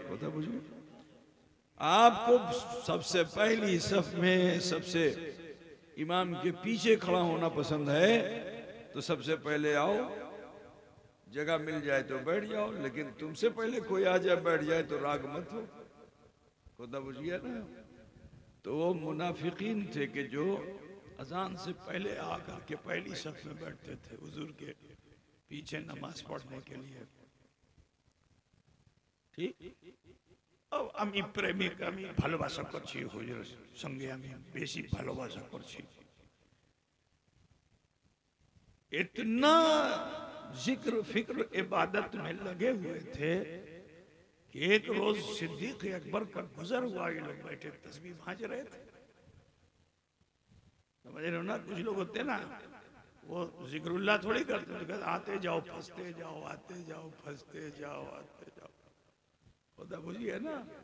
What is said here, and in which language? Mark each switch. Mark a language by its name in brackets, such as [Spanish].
[Hindi] होता बुझे आपको सबसे पहली सफ में सबसे इमाम के पीछे खड़ा होना पसंद है तो सबसे पहले आओ, जगह मिल जाए तो बैठ जाओ, लेकिन तुमसे पहले कोई आ जाए बैठ जाए तो राग मत हो। खुदा बुझिया ना? तो वो मुनाफिकीन थे कि जो अजान से पहले आकर के पहली सफ में बैठते थे हुजूर के पीछे नमाज पढ़ने के लिए। ठीक? [Bangla] अब আমি প্রেমিক আমি ভালোবাসা করছি হুজুরের সঙ্গে আমি বেশি ভালোবাসা করছি। [Hindi] इतना जिक्र फिक्र इबादत में लगे हुए थे कि एक रोज सिद्दीक अकबर का गुजर हुआ, ये लोग बैठे तस्बीह भांज रहे थे। समझ रहे हो ना? कुछ लोग होते ना वो जिक्रुल्लाह थोड़ी करते, तो आते जाओ फंसते जाओ, आते जाओ फंसते जाओ, आते जाओ। खुदा बुझिए ना?